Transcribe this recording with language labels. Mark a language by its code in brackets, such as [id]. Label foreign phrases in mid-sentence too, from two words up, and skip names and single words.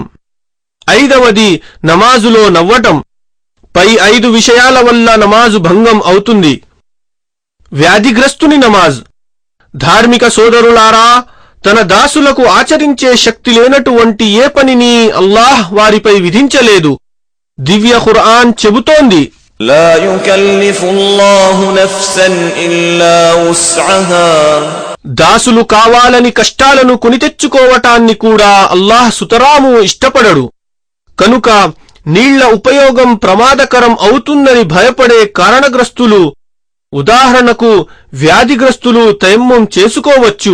[te] ఐదవది, నమాజులో నవ్వటం. పై 5 విషయాల వల్ల నమాజు భంగం అవుతుంది. వ్యాధిగ్రస్తుని నమాజ్. ధార్మిక సోదరులారా, తన దాసులకు ఆచరించే శక్తి లేనటువంటి ఏ పనిని అల్లాహ్ వారిపై విధించలేదు. దివ్య ఖుర్ఆన్ చెబుతోంది, [ar] لا يكلف الله نفسا إلا وسعها [te] దాసులు కావాలని కష్టాలను కొనితెచ్చుకోవటాన్ని కూడా అల్లాహ్ సుతరాము ఇష్టపడడు. కనుక నీళ్ల ఉపయోగం ప్రమాదకరం అవుతుందని భయపడే కారణగ్రస్తులు, ఉదాహరణకు వ్యాధిగ్రస్తులు తయమ్మం చేసుకోవచ్చు.